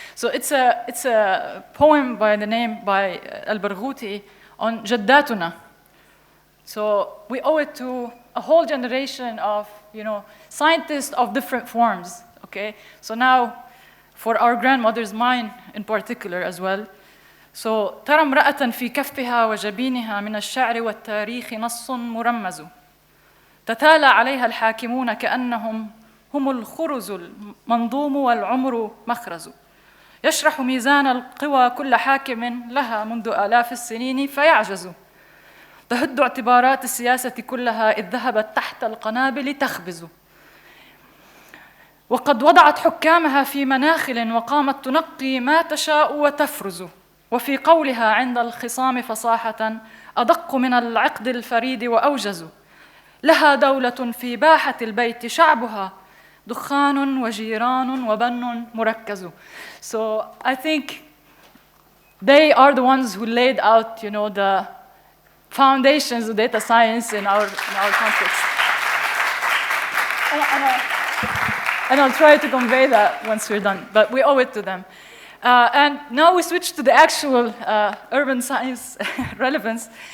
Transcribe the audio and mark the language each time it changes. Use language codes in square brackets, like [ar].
[en] So it's a poem by Al-Barghouti on Jaddatuna. So we owe it to a whole generation of, scientists of different forms, okay? So now, for our grandmothers, mine in particular as well. So [ar] ترى امرأة في كفها وجبينها من الشعر والتاريخ نص مرمز تتالى عليها الحاكمون كأنهم هم الخرز المنظوم والعمر مخرز يشرح ميزان القوى كل حاكم لها منذ آلاف السنين فيعجز تهد اعتبارات السياسة كلها إذ ذهبت تحت القنابل تخبز وقد وضعت حكامها في مناخل وقامت تنقي ما تشاء وتفرز وفي قولها عند الخصام فصاحة أدق من العقد الفريد وأوجز لها دولة في باحة البيت شعبها دخان وجيران وبن مركز. [en] So I think they are the ones who laid out, the foundations of data science in our context. And I'll try to convey that once we're done, but we owe it to them. And now we switch to the actual urban science relevance.